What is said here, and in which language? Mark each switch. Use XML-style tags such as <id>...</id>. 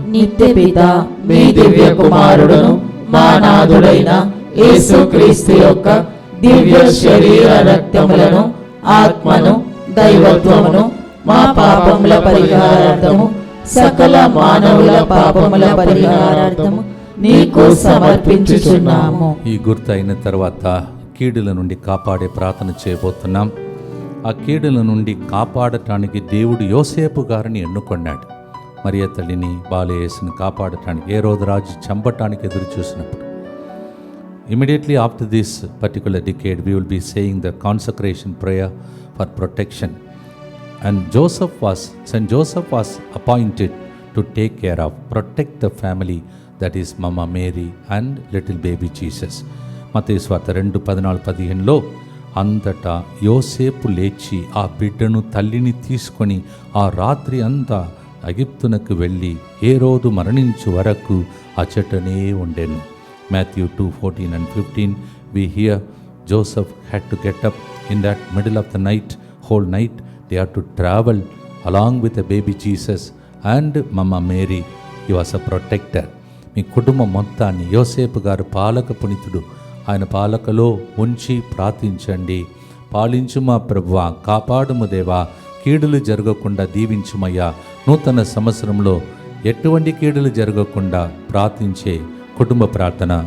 <te>నిత్య పిత మీ దివ్య కుమారుడును మా నాథుడైన యేసుక్రీస్తు యొక్క దివ్య శరీర రక్తములను ఆత్మను దైవత్వమును మా పాపముల పరిహారార్థము సకల మానవుల పాపముల పరిహారార్థము నీకు సమర్పించుచున్నాము. ఈ గుర్తు అయిన తర్వాత కీడుల నుండి కాపాడే ప్రార్థన చేయబోతున్నాం. ఆ కీడుల నుండి కాపాడటానికి దేవుడు యోసేపు గారిని ఎన్నుకొన్నాడు. మరియ తల్లిని బాలయేసుని కాపాడటానికి ఏ రోజు రాజు చంపటానికి ఎదురు చూసినప్పుడు</te> <en>immediately after this particular decade we will be saying the consecration prayer for protection, and Saint Joseph was appointed to take care of, protect the family, that is Mama Mary and little baby Jesus.</en> <te>మత్తయి సువార్త 2:14-15లో అంతటా యోసేపు లేచి ఆ బిడ్డను తల్లిని తీసుకొని ఆ రాత్రి అంతా ఎగిప్తునకు వెళ్ళి హేరోదు మరణించు వరకు అచటనే ఉండెను.</te> <en>Matthew 2:14 and 15 we hear Joseph had to get up in that middle of the night, whole night they had to travel along with the baby Jesus and Mama Mary. He was a protector.</en> <te>మీ కుటుంబం మొత్తాన్ని యోసేపు గారు పాలక పునీతుడు, ఆయన పాలకలో ఉంచి ప్రార్థించండి. పాలించు మా ప్రభువా, కాపాడుము దేవా, కీడులు జరగకుండా దీవించుమయ్యా. నూతన సంవత్సరంలో ఎటువంటి కీడులు జరగకుండా ప్రార్థించే కుటుంబ ప్రార్థన.</te>